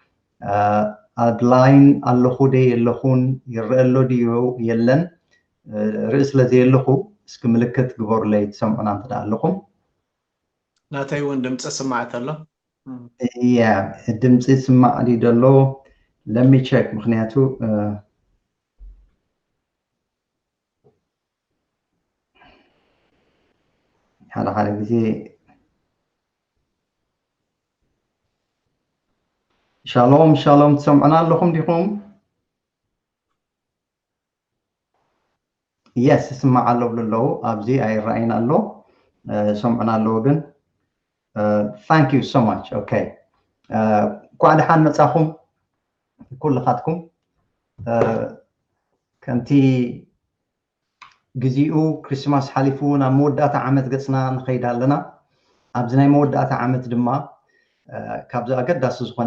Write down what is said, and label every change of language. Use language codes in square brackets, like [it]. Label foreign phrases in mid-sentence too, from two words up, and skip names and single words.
[ti] ኣድላይን ኣለኹ ደ የለኹን ይረአ ኣሎ ድዩ የለን ርኢ ስለዘየለኹ እስኪ ምልክት ግበሩለይ ትሰምዑና እንተዳ ኣለኹም ናተይ እውን ድምፂ ስማዕት ኣሎ ድምፂ ስማዕ ዲ ደሎ [en] let me check [ti] ምክንያቱ ሓደ ግዜ ሻሎም ሻሎም ትሰምዑና ኣለኹም ዲኹም yes ስማዕ ኣሎ ብለለዉ ኣብዚ ኣይረኣይና ኣሎ ሰምዑና ኣለዎ ግን [en] thank you so much okay [ti] ኳዕ ደሓን መጻኹም ኩልኻትኩም ከምቲ ግዚኡ ክሪስማስ ሓሊፉ ናብ መወዳእታ ዓመት ገፅና ንኸይድ ኣለና ኣብዚ ናይ መወዳእታ ዓመት ድማ ካብዚ ኣገዳሲ ዝኾነ